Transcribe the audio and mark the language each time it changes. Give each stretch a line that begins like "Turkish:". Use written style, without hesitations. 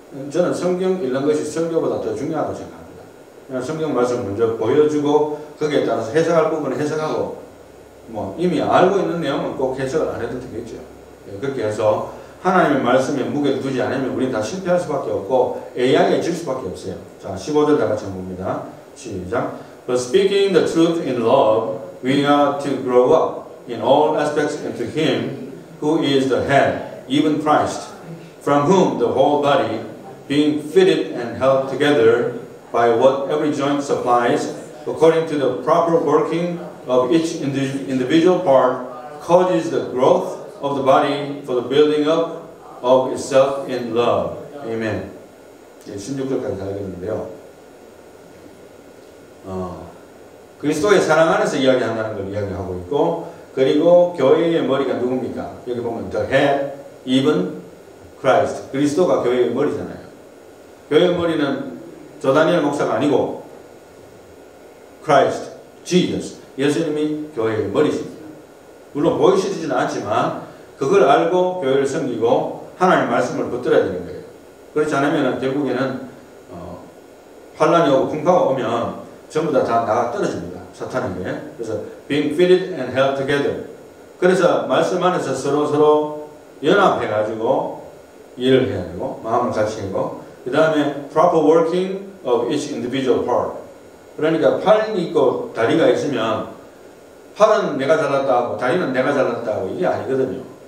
Korean: 저는 성경 읽는 것이 설교보다 더 중요하다고 생각합니다. 그냥 성경 말씀을 먼저 보여주고 거기에 따라서 해석할 부분은 해석하고 뭐 이미 알고 있는 내용은 꼭 해석을 안 해도 되겠죠. 그렇게 해서 하나님의 말씀에 무게를 두지 않으면 우리는 다 실패할 수밖에 없고 AI에 질 수밖에 없어요. 자, 15절 다 같이 봅니다. 시작.
English: But speaking the truth in love, we are to grow up in all aspects into Him who is the head, even Christ, from whom the whole body, being fitted and held together by what every joint supplies, according to the proper working of each individual part, causes the growth of the body for the building up of itself in love.
Korean: Amen. 16절까지 다 읽었는데요. 그리스도의 사랑 안에서 이야기한다는 걸 이야기하고 있고, 그리고 교회의 머리가 누굽니까? 여기 보면
English: the head, even Christ.
Korean: 그리스도가 교회의 머리잖아요. 교회의 머리는 조다니엘 목사가 아니고 Christ, Jesus. 예수님이 교회의 머리십니다. 물론 보이시지는 않지만 그걸 알고 교회를 섬기고 하나님의 말씀을 붙들어야 되는 거예요. 그렇지 않으면 결국에는 환란이 오고 풍파가 오면 전부 다 나가 떨어집니다. 사탄에게.
English: 그래서 being fitted and held together.
Korean: 그래서 말씀 안에서 서로 연합해가지고 일을 해야 되고 마음을 같이 하고 그 다음에
English: proper working of each individual part.
Korean: 그러니까 팔이 있고 다리가 있으면 팔은 내가 잘났다 하고 다리는 내가 잘났다 하고 이게 아니거든요.